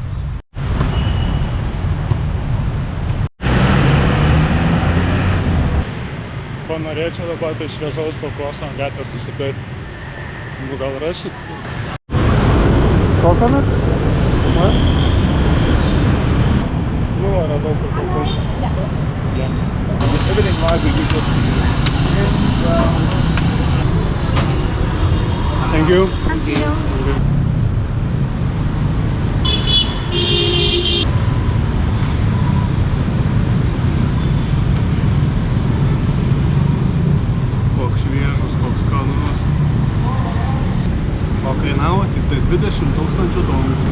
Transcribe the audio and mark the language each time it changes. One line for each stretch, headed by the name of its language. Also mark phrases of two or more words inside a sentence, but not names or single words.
Lithuanian: Ko norėčiau dabar, tai šviežaus kokoso ant gatvės susipirkti. Nu, gal rašyt? Coconut? Ne? Nu, radau kur kokosą.
English: Yeah. Everything live we do. Thank you. Thank you.
Lithuanian: Koks šviežus, koks skanus. O kainavo tik tai 20 000 dolerių.